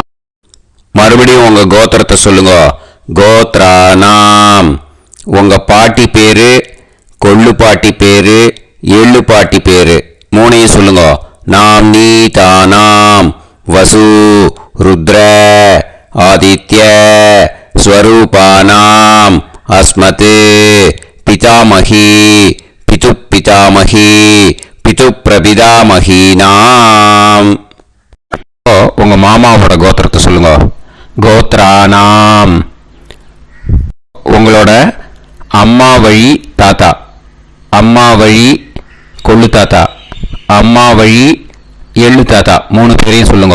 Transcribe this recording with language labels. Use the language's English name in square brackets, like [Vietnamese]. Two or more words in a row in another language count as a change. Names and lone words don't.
[Tamil] மறுபடியும் உங்கள் கோத்திரத்தை சொல்லுங்க. [Sanskrit] गोत्राणाम्. [Tamil] உங்கள் பாட்டி பேர், கொள்ளு பாட்டி பேர், எள்ளு பாட்டி பேர் 3ஐயும் சொல்லுங்க. [Sanskrit] नाम्नीनाम् वसु रुद्र आदित्य स्वरूपानाम् अस्मत् पितामही पितुपितामही पितुप्रपितामहीनाम् [Tamil] உங்க மாமாவோட கோத்திரத்தை சொல்லுங்க. [Sanskrit] गोत्राणाम् உங்களோட அம்மா வழி தாத்தா, அம்மா வழி கொள்ளு தாத்தா, அம்மா வழி எள்ளு தாத்தா, 3 பேரையும் சொல்லுங்க.